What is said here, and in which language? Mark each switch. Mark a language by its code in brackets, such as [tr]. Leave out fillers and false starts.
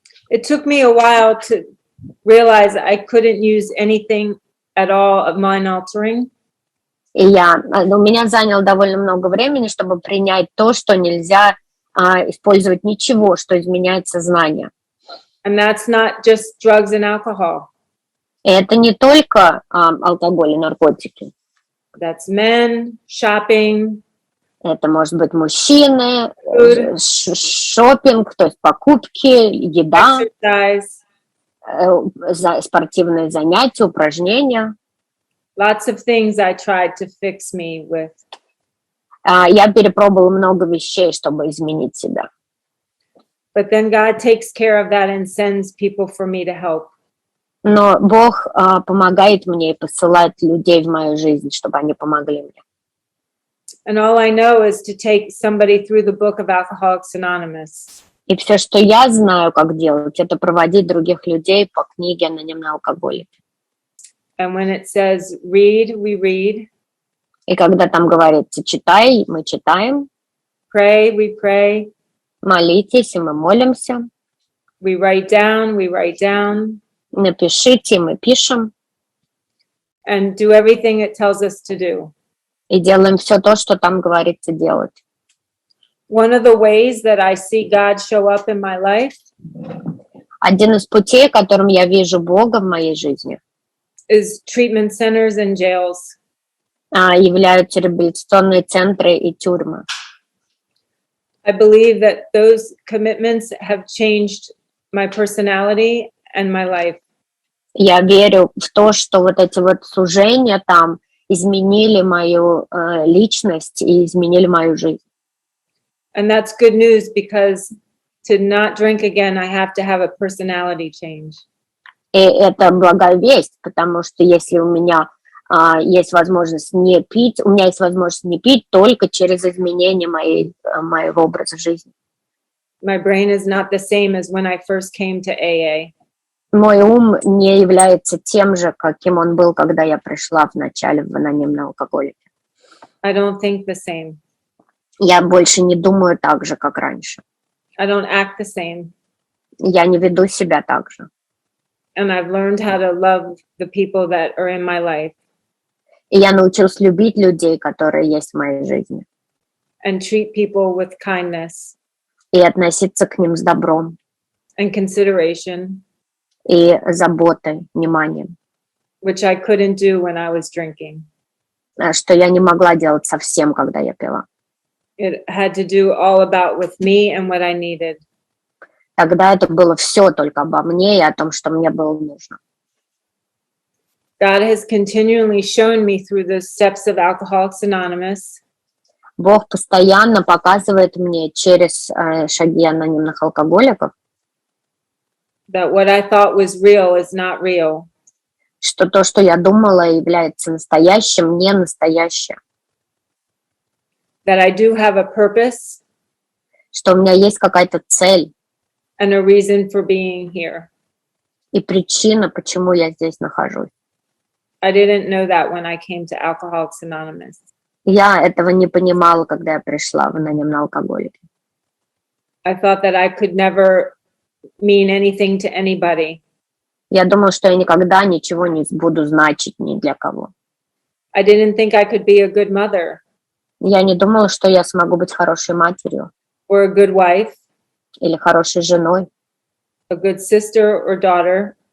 [en] It took me a while to realize I couldn't use anything at all of mind-altering. [ru] И у меня заняло довольно много времени, чтобы принять то, что нельзя использовать ничего, что изменяет сознание. [en] And that's not just drugs and alcohol. [ru] И это не только алкоголь и наркотики. [en] That's men, shopping, [ru] Это может быть мужчины, [en] food, [ru] шопинг, то есть покупки, еда, [en] exercise, [ru] спортивные занятия, упражнения. [en] lots of things I tried to fix me with. [ru] Я перепробовала много вещей, чтобы изменить себя. [en] But then God takes care of that and sends people for me to help. [ru] Но Бог помогает мне и посылает людей в мою жизнь, чтобы они помогли мне. [en] And all I know is to take somebody through the book of Alcoholics Anonymous. [ru] И все, что я знаю, как делать, это проводить других людей по книге «Анонимные алкоголики». [en] And when it says read, we read. [ru] И когда там говорится «читай», мы читаем. [en] Pray, we pray. [ru] Молитесь, и мы молимся. [en] We write down, we write down. [ru] Напишите, мы пишем. [en] And do everything it tells us to do. [ru] И делаем все то, что там говорится делать. [en] One of the ways that I see God show up in my life [ru] Один из путей, которым я вижу Бога в моей жизни, [en] is treatment centers and jails. [ru] являются реабилитационные центры и тюрьмы. [en] I believe that those commitments have changed my personality and my life. [ru] Я верю в то, что вот эти вот служения там изменили мою личность и изменили мою жизнь. [en] And that's good news because to not drink again, I have to have a personality change. [ru] И это благая весть, потому что если у меня есть возможность не пить, у меня есть возможность не пить только через изменение моего образа жизни. [en] My brain is not the same as when I first came to AA. [ru] Мой ум не является тем же, каким он был, когда я пришла в начале в анонимные алкоголики. [en] I don't think the same. [ru] Я больше не думаю так же, как раньше. [en] I don't act the same. [ru] Я не веду себя так же. [en] And I've learned how to love the people that are in my life [ru] И я научилась любить людей, которые есть в моей жизни, [en] and treat people with kindness [ru] и относиться к ним с добром [en] and consideration, [ru] и заботой, вниманием, [en] which I couldn't do when I was drinking. [ru] что я не могла делать совсем, когда я пила. [en] It had to do all about with me and what I needed. [ru] Тогда это было все только обо мне и о том, что мне было нужно. [en] God has continually shown me through the steps of Alcoholics Anonymous [ru] Бог постоянно показывает мне через шаги анонимных алкоголиков, [en] that what I thought was real is not real. [ru] что то, что я думала, является настоящим, не настоящее, [en] That I do have a purpose [ru] что у меня есть какая-то цель [en] and a reason for being here. [ru] и причина, почему я здесь нахожусь. [en] I didn't know that when I came to Alcoholics Anonymous. [ru] Я этого не понимала, когда я пришла в анонимные алкоголики. [en] I thought that I could never mean anything to anybody. [ru] Я думала, что я никогда ничего не буду значить ни для кого. [en] I didn't think I could be a good mother [ru] Я не думала, что я смогу быть хорошей матерью [en] or a good wife, [ru] или хорошей женой, [en] a good sister or daughter.